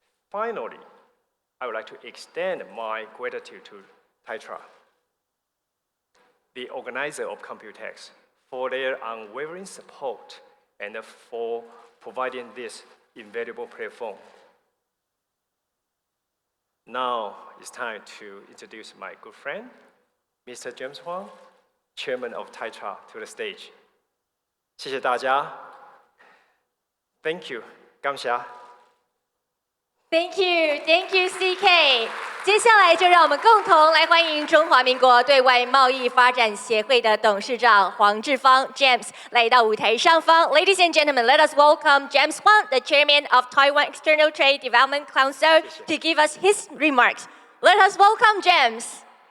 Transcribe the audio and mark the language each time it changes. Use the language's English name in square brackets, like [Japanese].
[English] Finally, I would like to extend my gratitude to Taitra, the organizer of Computex, for their unwavering support and for providing this invaluable platform. Now it's time to introduce my good friend, Mr. James Huang, Chairman of Taitra, to the stage. [Chinese] 谢谢大家 ， [English] Thank you， [Chinese] 感谢。 [English] Thank you, CK。 [Chinese] 接下来就让我们共同来欢迎中华民国对外贸易发展协会的董事长黄志芳 James 来到舞台上方。 [English] Ladies and gentlemen, let us welcome James Huang, the chairman of Taiwan External Trade Development Council, to give us his remarks. Let us welcome James.